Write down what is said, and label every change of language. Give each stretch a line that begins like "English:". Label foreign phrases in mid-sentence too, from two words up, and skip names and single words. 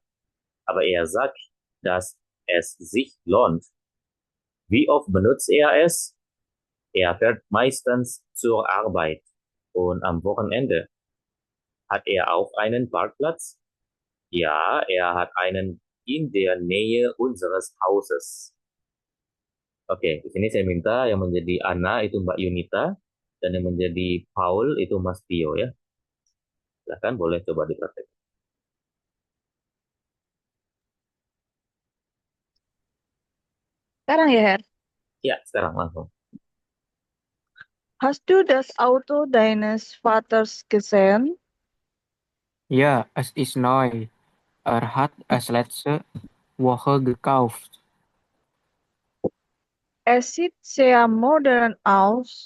German: Aber er sagt, dass es sich lohnt. Wie oft benutzt er es? Er fährt meistens zur Arbeit und am Wochenende. Hat er auch einen Parkplatz? Ja, er hat einen in der Nähe unseres Hauses.
Indonesian: Oke, di sini saya minta yang menjadi Ana itu Mbak Yunita dan yang menjadi Paul itu Mas Tio ya. Silahkan boleh coba dipraktek. Sekarang ya, Her. Ya, sekarang langsung.
German: Hast du das Auto deines Vaters gesehen? Ja, es ist neu. Er hat es letzte Woche gekauft. Es sieht sehr modern aus.